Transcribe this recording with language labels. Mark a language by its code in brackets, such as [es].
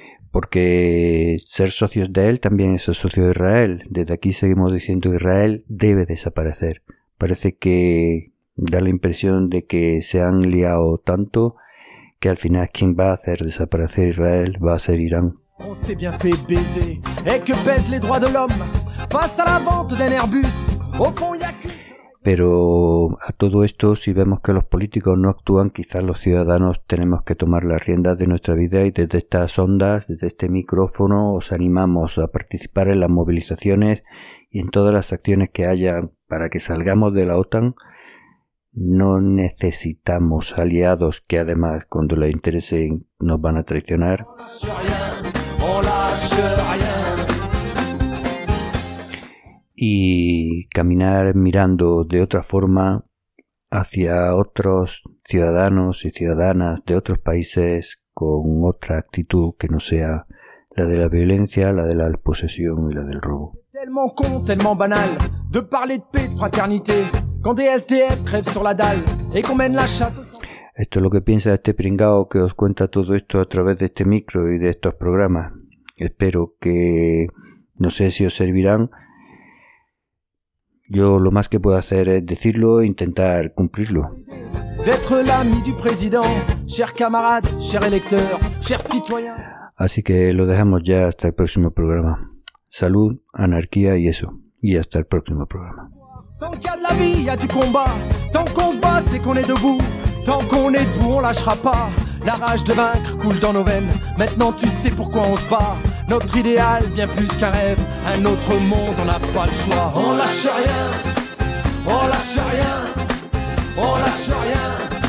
[es] Porque ser socios de él también es el socio de Israel. Desde aquí seguimos diciendo que Israel debe desaparecer. Parece que da la impresión de que se han liado tanto que al final quien va a hacer desaparecer Israel va a ser Irán. [fr] On s'est bien fait baiser et que pèsent les droits de l'homme face à la vente d'un Airbus. Au fond, y a que... [es] Pero a todo esto, si vemos que los políticos no actúan, quizás los ciudadanos tenemos que tomar las riendas de nuestra vida, y desde estas ondas, desde este micrófono, os animamos a participar en las movilizaciones y en todas las acciones que haya para que salgamos de la OTAN. No necesitamos aliados que además, cuando les interesen, nos van a traicionar. Y caminar mirando de otra forma hacia otros ciudadanos y ciudadanas de otros países con otra actitud que no sea la de la violencia, la de la posesión y la del robo. [fr] Tellement con, tellement banal, de parler de paix, de fraternité. Quand des SDF crèvent sur la dalle et qu'on mène la chasse. [es] Esto es lo que piensa este pringao que os cuenta todo esto a través de este micro y de estos programas. Espero que, no sé si os servirán. Yo lo más que puedo hacer es decirlo e intentar cumplirlo. [fr] D'être l'ami du président, cher camarade, cher électeur, cher citoyen. [es] Así que lo dejamos ya hasta el próximo programa. Salud, anarquía y eso. Y hasta el próximo programa. [fr] Tant qu'il y a de la vie, il y a du combat. Tant qu'on se bat, c'est qu'on est debout. Tant qu'on est debout, on lâchera pas. La rage de vaincre coule dans nos veines. Maintenant tu sais pourquoi on se bat. Notre idéal, bien plus qu'un rêve. Un autre monde, on n'a pas le choix. On lâche rien. On lâche rien. On lâche rien.